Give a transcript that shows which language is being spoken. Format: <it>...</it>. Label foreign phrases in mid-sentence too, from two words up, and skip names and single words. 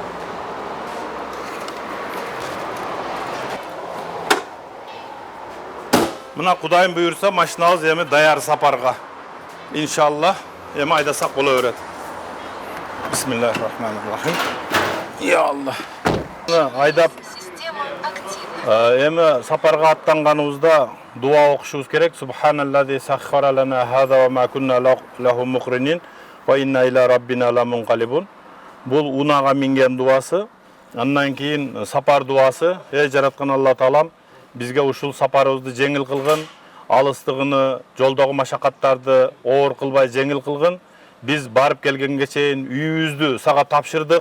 <ky>Мына Кудайым буйрса, машинабыз эми даяр сапарга. Иншалла, эми айдасак боло берет. Бисмиллахиррахманиррахим.</ky> <ar>يا الله.</ar> <ky>Айдап эми сапарга аттанганыбызда дуа окушубуз керек.</ky> <ar>سبحان الذي سخر لنا هذا وما كنا له مقرنين وإنا إلى ربنا لمنقلبون.</ar> <ky>Бул унага минген дуасы. Андан кийин сапар дуасы. Жараткан Алла Таалам бизге ушул сапарыбызды жеңил кылгын, алыстыгыны, жолдогу машакаттарды оор кылбай жеңил кылгын. Биз барып келгенге чейин үйүбүздү сага тапшырдык.</ky>